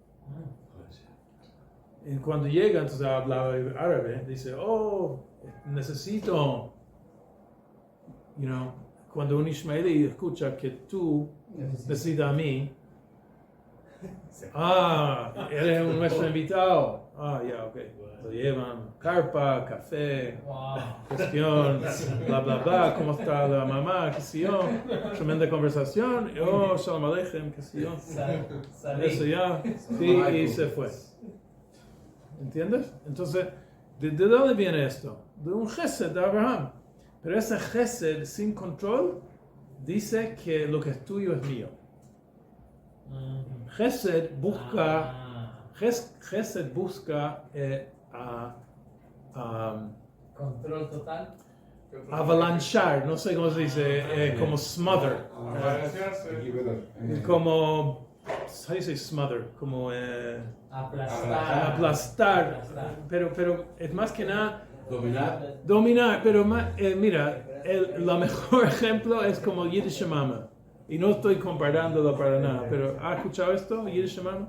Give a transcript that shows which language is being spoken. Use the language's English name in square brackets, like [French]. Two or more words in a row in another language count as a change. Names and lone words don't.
[Spanish] Y cuando llega, entonces hablaba árabe, dice, necesito, cuando un ismaelí escucha que tú necesitas a mí, eres un nuestro invitado, ya, ok, lo llevan, carpa, café, cuestión, bla, bla, bla, cómo está la mamá, qué sé yo, tremenda conversación, [Hebrew] שלום עליכם, [Spanish] qué sé yo, eso ya, sí, y se fue. ¿Entiendes? Entonces, ¿de dónde viene esto? De un gesed de Abraham. Pero ese gesed sin control dice que lo que es tuyo es mío. Gesed busca control total. avalanchar, no sé cómo se dice, como smother. Como, [English] how do you say smother? [Spanish] Como aplastar. Pero es más que nada dominar, pero mira, el mejor ejemplo es como Yiddish Mama. Y no estoy comparándolo para nada, pero ¿has escuchado esto, Yiddish Mama?